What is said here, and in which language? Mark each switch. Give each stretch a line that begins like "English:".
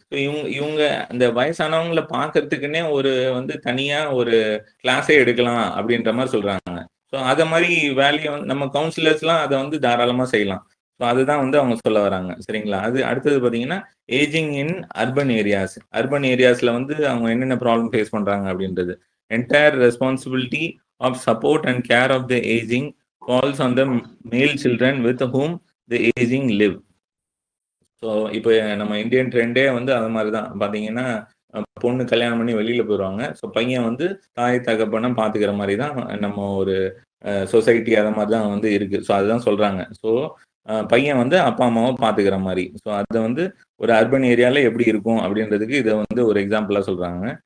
Tamil: So இவங்க அந்த வயசானவங்களை பார்க்கறதுக்குன்னே ஒரு வந்து தனியாக ஒரு கிளாஸே எடுக்கலாம் அப்படின்ற மாதிரி சொல்கிறாங்க. ஸோ அதை மாதிரி வேலையை வந்து நம்ம கவுன்சிலர்ஸ்லாம் அதை வந்து தாராளமாக செய்யலாம். ஸோ அதுதான் வந்து அவங்க சொல்ல வராங்க. சரிங்களா? அது அடுத்தது பார்த்தீங்கன்னா
English: Ageing in urban areas.
Tamil: அர்பன் ஏரியாஸில் வந்து அவங்க என்னென்ன ப்ராப்ளம் ஃபேஸ் பண்ணுறாங்க அப்படின்றது.
English: Entire responsibility of support and care of the ageing falls on the male children with whom the aging live.
Tamil: So இப்போ நம்ம இந்தியன் ட்ரெண்டே வந்து அது மாதிரி தான் பார்த்தீங்கன்னா, பொண்ணு கல்யாணம் பண்ணி வெளியில் போயிடுவாங்க. ஸோ பையன் வந்து தாய் தகப்பனை பார்த்துக்கிற மாதிரி தான் நம்ம ஒரு சொசைட்டி அதை மாதிரி தான் வந்து இருக்குது. ஸோ அதுதான் சொல்கிறாங்க. ஸோ பையன் வந்து அப்பா அம்மாவை பார்த்துக்கிற மாதிரி. ஸோ அதை வந்து ஒரு அர்பன் ஏரியாவில் எப்படி இருக்கும் அப்படின்றதுக்கு இதை வந்து ஒரு எக்ஸாம்பிளாக சொல்கிறாங்க.